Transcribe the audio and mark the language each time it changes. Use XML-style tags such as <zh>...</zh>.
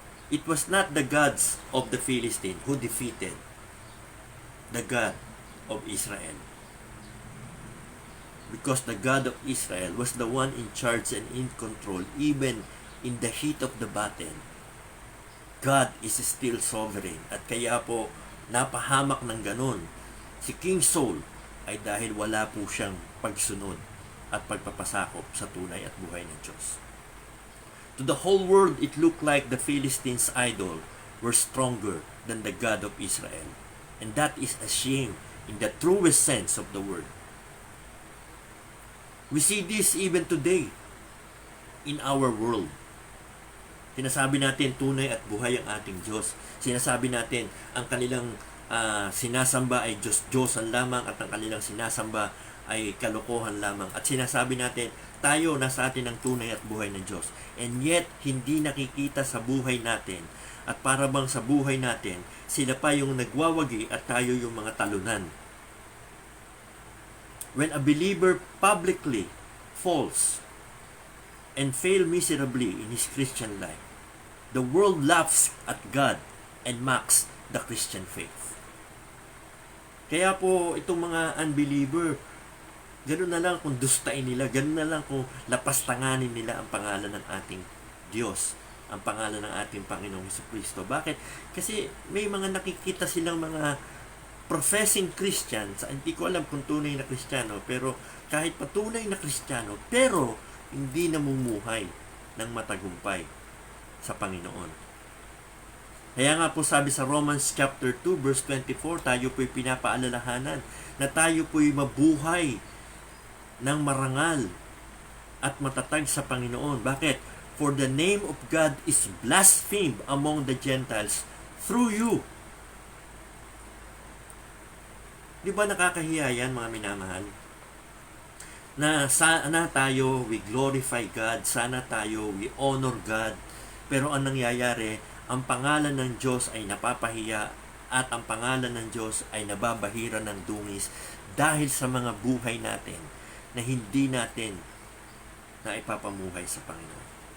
<en>It was not the gods of the Philistine who defeated the God of Israel. because the God of Israel was the one in charge and in control even in the heat of the battle. God is still sovereign</en> <tl>at kaya po napahamak ng ganun si King Saul ay dahil wala po siyang pagsunod at pagpapasakop sa tunay at buhay ng Diyos.</tl> <en>To the whole world, it looked like the Philistines' idol were stronger than the God of Israel. And that is a shame in the truest sense of the word. We see this even today in our world.</en> <tl>Sinasabi natin tunay at buhay ang ating Diyos. Sinasabi natin ang kanilang sinasamba ay Diyos-Diyosan lamang at ang kanilang sinasamba ay kalokohan lamang. At sinasabi natin, tayo nasa atin ang tunay at buhay ng Diyos.</tl> <en>And yet,</en> <tl>hindi nakikita sa buhay natin. At para bang sa buhay natin, sila pa yung nagwawagi at tayo yung mga talunan.</tl> <en>When a believer publicly falls and fail miserably in his Christian life, the world laughs at God and mocks the Christian faith.</en> <tl>Kaya po itong mga unbeliever, ganun na lang kung dustain nila, ganun na lang kung lapastanganin nila ang pangalan ng ating Diyos, ang pangalan ng ating Panginoong Jesucristo. Bakit? Kasi may mga nakikita silang mga professing Christians, hindi ko alam kung tunay na Kristiyano, pero kahit patunay na Kristiyano, pero hindi namumuhay ng matagumpay sa Panginoon. Kaya nga po sabi sa Romans chapter 2 verse 24, tayo po'y pinapaalalahanan na tayo po'y mabuhay ng marangal at matatag sa Panginoon. Bakit?</tl> <en>For the name of God is blasphemed among the Gentiles through you.</en> <tl>Di ba nakakahiya yan, mga minamahal? Na sana tayo,</tl> <en>we glorify God,</en> <tl>sana tayo,</tl> <en>we honor God,</en> <tl>pero ang nangyayari, ang pangalan ng Diyos ay napapahiya at ang pangalan ng Diyos ay nababahira ng dungis dahil sa mga buhay natin na hindi natin na ipapamuhay sa Panginoon.</tl>